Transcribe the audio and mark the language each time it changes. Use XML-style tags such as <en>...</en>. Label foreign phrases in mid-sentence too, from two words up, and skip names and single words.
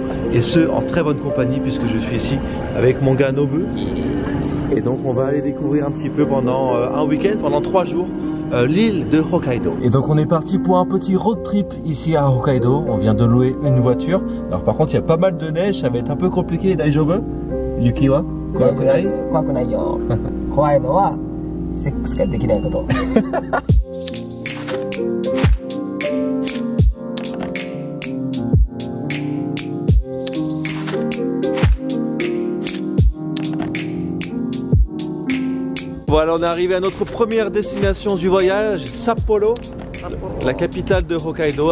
<fr>Et ce en très bonne compagnie puisque je suis ici avec mon gars Nobu. Et donc on va aller découvrir un petit peu pendant un week-end, pendant 3 jours. L'île de Hokkaido. Et donc on est parti pour un petit road trip ici à Hokkaido. On vient de louer une voiture. Alors par contre il y a pas mal de neige, ça va être un peu compliqué.</fr> <ja>大丈夫？雪は？怖くない? 怖くないよ。怖いのはsexができないこと.</ja> <fr>Voilà, on est arrivé à notre première destination du voyage, Sapporo, la capitale de Hokkaido.</fr>